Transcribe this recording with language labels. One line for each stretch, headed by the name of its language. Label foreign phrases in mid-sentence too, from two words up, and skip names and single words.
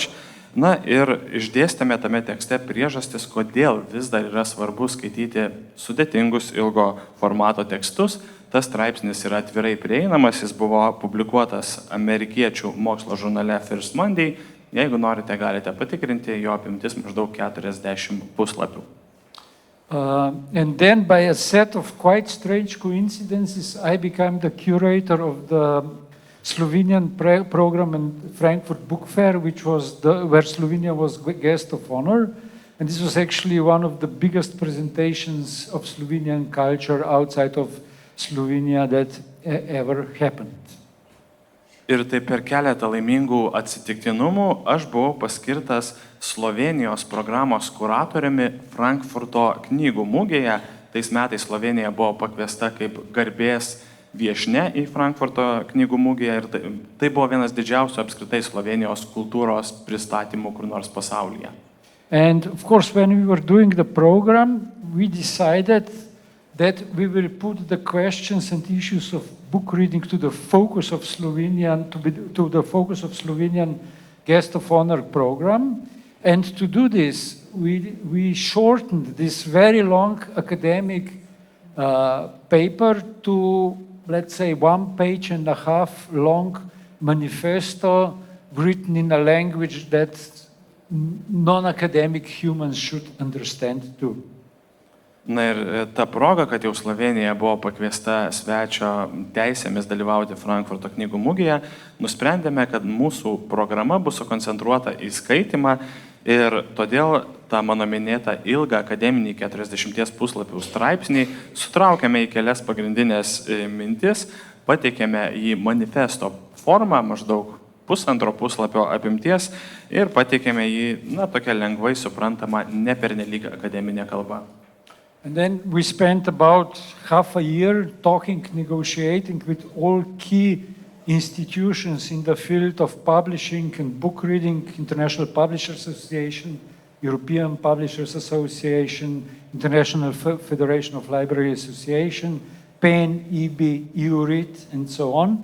Lithuanian: Na ir išdėstėme tame tekste priežastis, kodėl vis dar yra svarbu skaityti sudėtingus ilgo formato tekstus. Tas straipsnis yra atvirai prieinamas, jis buvo publikuotas amerikiečių mokslo žurnale First Monday. Jeigu norite, galite patikrinti, jo apimtis maždaug 40 puslapių.
English: And then by a set of quite strange coincidences, I became the curator of the Slovenian program in Frankfurt Book Fair, which was where Slovenia was guest of honor. And this was actually one of the biggest presentations of Slovenian culture outside of Slovenia that ever happened.
Lithuanian: Ir tai per keletą laimingų atsitiktinumų aš buvau paskirtas Slovenijos programos kuratoriumi Frankfurto knygų mugėje. Tais metais Slovenija buvo pakviesta kaip garbės viešnia į Frankfurto knygų mugėje ir tai buvo vienas didžiausių apskritai Slovenijos kultūros pristatymų kur nors pasaulyje.
English: And of course, when we were doing the program, we decided that we will put the questions and issues of book reading to the focus of to the focus of Slovenian Guest of Honor program. And to do this, we shortened this very long academic paper to, let's say, 1.5 page long manifesto written in a language that non-academic humans should understand too.
Lithuanian: Na ir ta proga, kad jau Slovenija buvo pakviesta svečio teisėmis dalyvauti Frankfurto knygų mugėje, nusprendėme, kad mūsų programa bus sukoncentruota į skaitymą ir todėl tą mano minėtą ilgą akademinį 40 puslapių straipsnį sutraukėme į kelias pagrindinės mintis, pateikėme į manifesto formą maždaug 1,5 puslapio apimties ir pateikėme jį, tokia lengvai suprantama, ne pernelyg akademinė kalba.
English: And then we spent about half a year talking, negotiating with all key institutions in the field of publishing and book reading, International Publishers Association, European Publishers Association, International Federation of Library Association, PEN, EB, EURID, and so on.